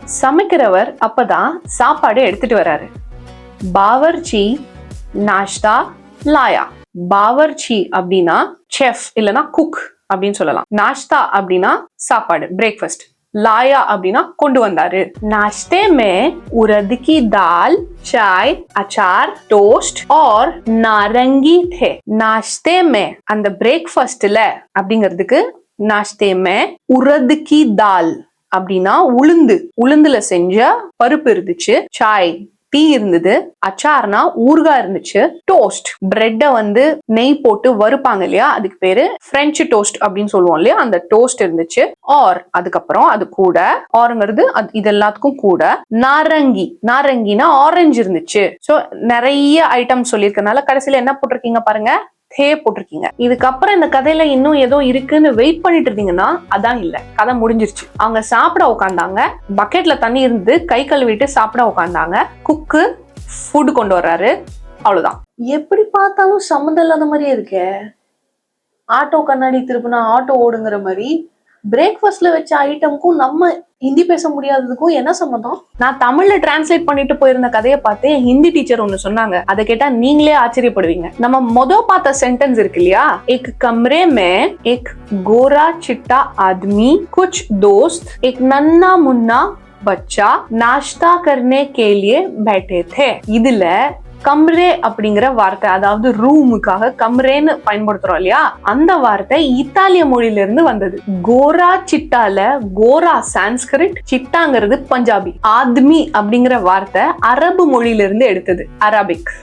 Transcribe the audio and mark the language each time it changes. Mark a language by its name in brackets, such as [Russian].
[Tamil] சமைக்கிறவர் அப்பதான் சாப்பாடு எடுத்துட்டு வராரு. [Hindi] பாவர்ச்சி நாஷ்தா லாயா. [Tamil] பாவர்ச்சி அப்படின்னா செஃப் இல்லனா குக் அப்படின்னு சொல்லலாம். நாஷ்தா அப்படின்னா சாப்பாடு, பிரேக்ஃபாஸ்ட். लाया அப்படின்னா கொண்டு வந்தாரு. [Hindi] नाश्ते में उड़द की दाल, चाय, अचार, टोस्ट और नारंगी थे. नाश्ते में [Tamil] அந்த பிரேக்ஃபாஸ்ட்ல அப்படிங்கிறதுக்கு [Hindi] नाश्ते में उड़द की दाल [Tamil] அப்படின்னா உளுந்துல செஞ்ச பருப்பு இருந்துச்சு, சாய் டீ இருந்தது, அச்சார்னா ஊறுகாய் இருந்துச்சு, டோஸ்ட் பிரெட்டை வந்து நெய் போட்டு வறுப்பாங்க இல்லையா, அதுக்கு பேரு பிரெஞ்சு டோஸ்ட் அப்படின்னு சொல்லுவோம் இல்லையா, அந்த டோஸ்ட் இருந்துச்சு. ஆர் அதுக்கப்புறம் அது கூட ஆருங்கிறது இது எல்லாத்துக்கும் கூட நாரங்கினா ஆரஞ்சு இருந்துச்சு. சோ நிறைய ஐட்டம் சொல்லியிருக்கனால கடைசியில என்ன போட்டிருக்கீங்க பாருங்க, தே போட்டிருக்கீங்க. இதுக்கப்புறம் இந்த கதையில இன்னும் ஏதோ இருக்குன்னு வெயிட் பண்ணிட்டு இருந்தீங்கன்னா அதான் இல்ல, கதை முடிஞ்சிருச்சு. அவங்க சாப்பிட உட்காந்தாங்க, பக்கெட்ல தண்ணி இருந்து கை கழுவிட்டு சாப்பிட உட்காந்தாங்க. குக்கு ஃபுட் கொண்டு வர்றாரு, அவ்வளவுதான். எப்படி பார்த்தாலும் சம்மந்தம் இல்லாத மாதிரியே இருக்கே. ஆட்டோ கண்ணாடி திருப்பினா ஆட்டோ ஓடுங்கிற மாதிரி பிரேக்ஃபாஸ்ட்ல வச்ச ஐட்டமுக்கும் நம்ம ஹிந்தி பேச முடியாததுக்கும் என்ன சம்மந்தம்? நான் தமிழ்ல டிரான்ஸ்லேட் பண்ணிட்டு போயிருந்த கதையை பார்த்து என் ஹிந்தி டீச்சர் ஒன்னு சொன்னாங்க. அதை கேட்டா நீங்களே ஆச்சரியப்படுவீங்க. நம்ம பார்த்த சென்டென்ஸ் இருக்கு இல்லையா, [Hindi] एक कमरे में एक गोरा चिट्टा आदमी, कुछ दोस्त, एक नन्ना मुन्ना बच्चा नाश्ता करने के लिए बैठे थे. [Tamil] இதுல கம்ரே அப்படிங்கிற வார்த்தை, அதாவது ரூமுக்காக கம்ரேன்னு பயன்படுத்துறோம் இல்லையா, அந்த வார்த்தை இத்தாலிய மொழியில இருந்து வந்தது. கோரா சிட்டால கோரா சான்ஸ்கிரிட், சிட்டாங்கிறது பஞ்சாபி, ஆத்மி அப்படிங்கிற வார்த்தை அரபு மொழியில இருந்து எடுத்தது, அரபிக்.